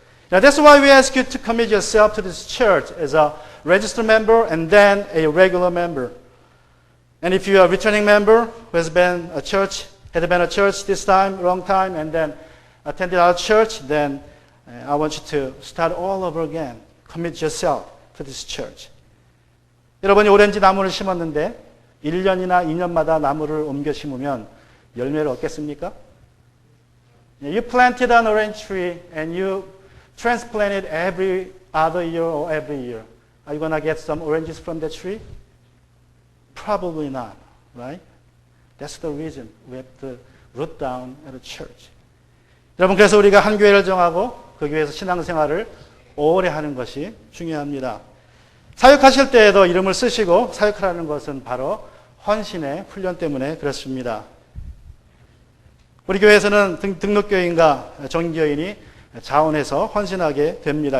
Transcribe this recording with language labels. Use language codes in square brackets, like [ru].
[en] Now that's why we ask you to commit yourself to this church as a registered member and then a regular member. And if you are a returning member who has been a church this time, long time, and then attended our church, then I want you to start all over again. Commit yourself to this church. [ko] 여러분이 오렌지 나무를 심었는데 1년이나 2년마다 나무를 옮겨 심으면 열매를 얻겠습니까? [en] You planted an orange tree and you transplanted every other year or every year. Are you going to get some oranges from that tree? Probably not, right? That's the reason we have to root down at a church. [ko] 여러분, 그래서 우리가 한 교회를 정하고 그 교회에서 신앙생활을 오래 하는 것이 중요합니다. 사역하실 때에도 이름을 쓰시고 사역하라는 것은 바로 헌신의 훈련 때문에 그렇습니다. 우리 교회에서는 등록교인과 정교인이 자원해서 헌신하게 됩니다.